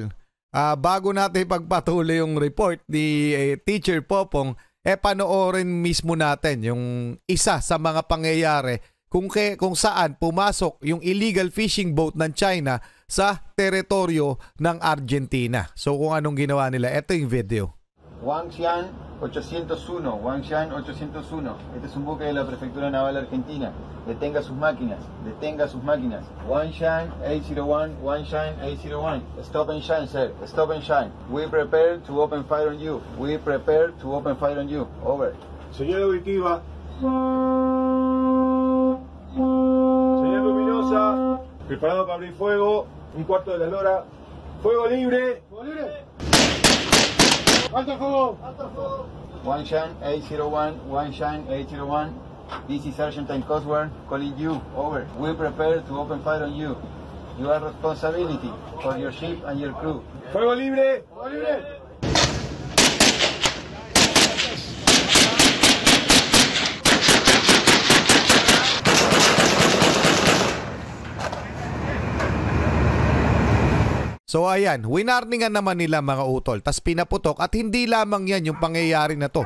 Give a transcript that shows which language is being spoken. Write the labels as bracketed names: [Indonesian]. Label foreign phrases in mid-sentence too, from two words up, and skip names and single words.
[Filipino] Bago natin pagpatuloy yung report ni Teacher Popong, panoorin mismo natin yung isa sa mga pangyayari kung saan pumasok yung [English] illegal fishing boat [Filipino] ng China sa teritoryo ng Argentina. So kung anong ginawa nila, ito yung video. [Spanish] Wangshan 801, Wangshan 801. Este es un buque de la Prefectura Naval Argentina. Detenga sus máquinas, detenga sus máquinas. Wangshan 801, Wangshan 801. [English] Stop and shine, sir. Stop and shine. We prepare to open fire on you. We prepare to open fire on you. Over. [Spanish] Señal auditiva. Señal luminosa. Preparado para abrir fuego. Un cuarto de la hora. Fuego libre. Fuego libre. ¡Alto fuego! [English] Wangshan 801, Wangshan 801. This is Argentine Coast Guard calling you. Over. We prepare to open fire on you. You are responsibility for your ship and your crew. [Spanish] ¡Fuego libre! ¡Fuego libre! [Filipino] So ayan, winarningan naman nila mga utol, tas pinaputok at hindi lamang yan yung pangyayari na to.